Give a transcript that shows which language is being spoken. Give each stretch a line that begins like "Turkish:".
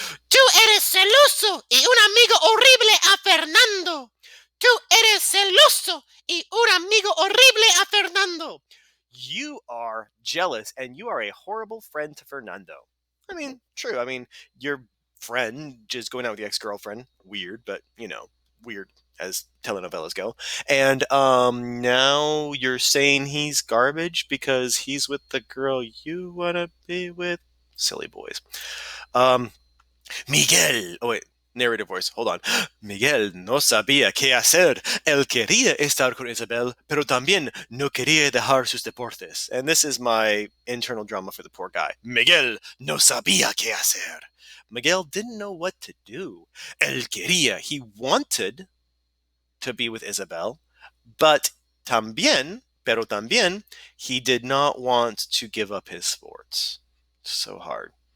Spanish: Tú eres celoso y un amigo horrible a Fernando. Tú eres celoso y un amigo horrible a Fernando.
English: You are jealous and you are a horrible friend to Fernando. I mean, true. I mean, your friend just going out with the ex-girlfriend. Weird, but, you know, weird as telenovelas go. And now you're saying he's garbage because he's with the girl you want to be with? Silly boys. Miguel. Oh, wait. Narrative voice. Hold on.
Spanish: Miguel no sabía qué hacer. Él quería estar con Isabel, pero también no quería dejar sus deportes.
English: And this is my internal drama for the poor guy.
Spanish: Miguel no sabía qué hacer.
English: Miguel didn't know what to do.
Spanish: Él quería.
English: He wanted to be with Isabel, but
Spanish: pero también,
English: he did not want to give up his sports. So hard.